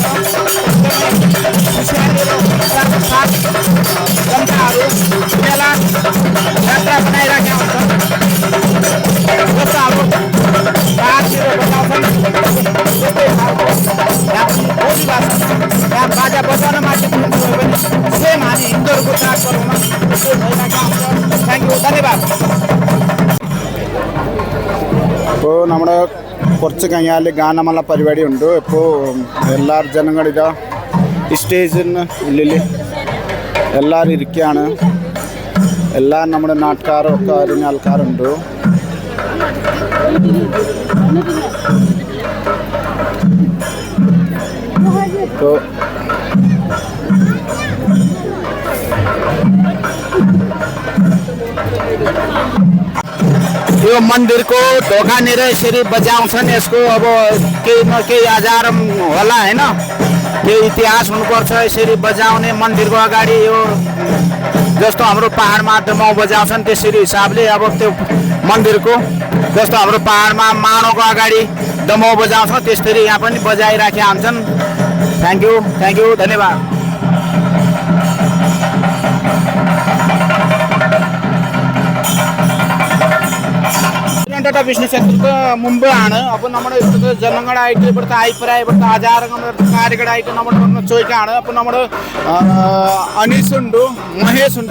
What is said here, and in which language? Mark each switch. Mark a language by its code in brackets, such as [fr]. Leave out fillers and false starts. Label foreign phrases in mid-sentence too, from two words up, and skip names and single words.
[ne] जनताहरू मेला यात्रा बनाइराखेका हुन्छन्. जस्तो हाम्रो पाहाडतिर बजाउँछन् त्यस्तै खालको यहाँ बोली भाषा यहाँ बाजा बजाउन माथि पनि सेम हामी हिन्दूहरूको चाडपर्वमा त्यस्तै भइरहेका हुन्छ. [en] thank you [ne] धन्यवाद. [ml] ഇപ്പോൾ നമ്മുടെ കുറച്ച് കഴിഞ്ഞാൽ ഗാനമേള പരിപാടി ഉണ്ട്. ഇപ്പോൾ എല്ലാവരും ജനങ്ങളിതാ സ്റ്റേജിന് ഉള്ളിൽ എല്ലാവരും ഇരിക്കുകയാണ്. എല്ലാവരും നമ്മുടെ നാട്ടുകാരും ഒക്കെ അറിഞ്ഞ ആൾക്കാരുണ്ട്. [ne] ഇപ്പോൾ यो मन्दिरको ढोकानिर यसरी बजाउँछन्. यसको अब केही न केही आधार होला होइन, केही इतिहास हुनुपर्छ. यसरी बजाउने मन्दिरको अगाडि यो जस्तो हाम्रो पाहाडमा दमाउ बजाउँछन् त्यसरी हिसाबले अब त्यो मन्दिरको जस्तो हाम्रो पाहाडमा माडोको अगाडि दमाउ बजाउँछ त्यसरी यहाँ पनि बजाइराखेका हुन्छन्. [en] thank you धन्यवाद. business sector [ml] മുമ്പാണ്. അപ്പോൾ നമ്മുടെ ജനങ്ങളായിട്ട് ഇവിടുത്തെ അഭിപ്രായം ഇവിടുത്തെ ആചാരങ്ങൾ കാര്യങ്ങളായിട്ട് നമ്മൾ ചോദിക്കുകയാണ്. അപ്പോൾ നമ്മൾ അനീസ് ഉണ്ട്, മഹേഷ് ഉണ്ട്.